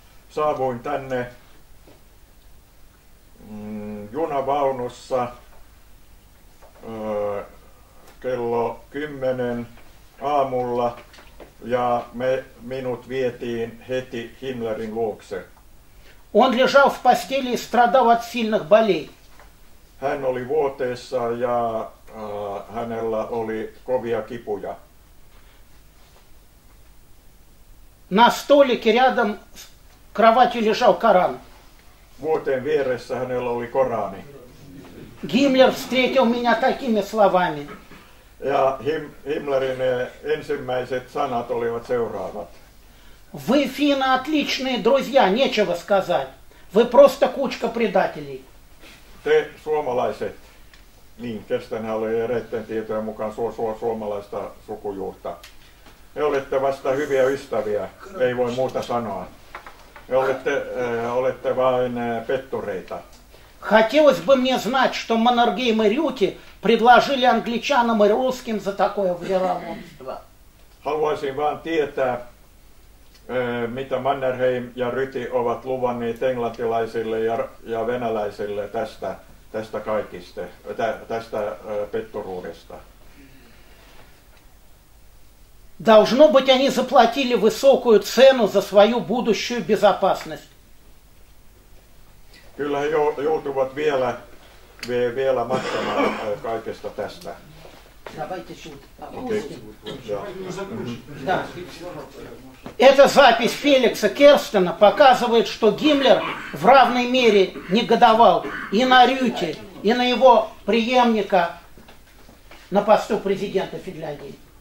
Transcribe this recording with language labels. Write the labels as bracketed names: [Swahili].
[Finnish] Saavuin tänne junavaunussa kello 10 aamulla, ja minut vietiin heti Himmlerin luokse. [Russian] Он лежал в постели и страдал от сильных болей. [Finnish] Hän oli vuoteessa ja hänellä oli kovia kipuja. [Russian] На столике рядом с кроватью лежал Коран. [Finnish] Vuoteen vieressä hänellä oli Korani. [Russian] Гиммлер встретил меня такими словами: [Finnish] Ja Himmlerin ensimmäiset sanat olivat seuraavat: [Russian] Вы, финны, отличные друзья, нечего сказать. Вы просто кучка предателей. [Finnish] Te suomalaiset, niin Kerstenhän oli eräiden tietojen mukaan suomalaista sukujuurta. He olette vasta hyviä ystäviä, ei voi muuta sanoa. He olette vain pettureita. [Russian] Хотелось бы мне знать, что Маннергейм и Рюти предложили англичанам и русским за такое вероломство. [Finnish] Haluaisin vaan tietää, mitä Mannerheim ja Ryti ovat luvanneet englantilaisille ja venäläisille tästä kaikista, tästä petturuudesta. [Russian] Должно быть, они заплатили высокую цену за свою будущую безопасность. [Finnish] Kyllä he joutuvat vielä maksamaan kaikesta tästä. [Russian] Да. Эта запись Феликса Керстена показывает, что Гиммлер в равной мере негодовал и на Рюти, и на его преемника на посту президента Финляндии.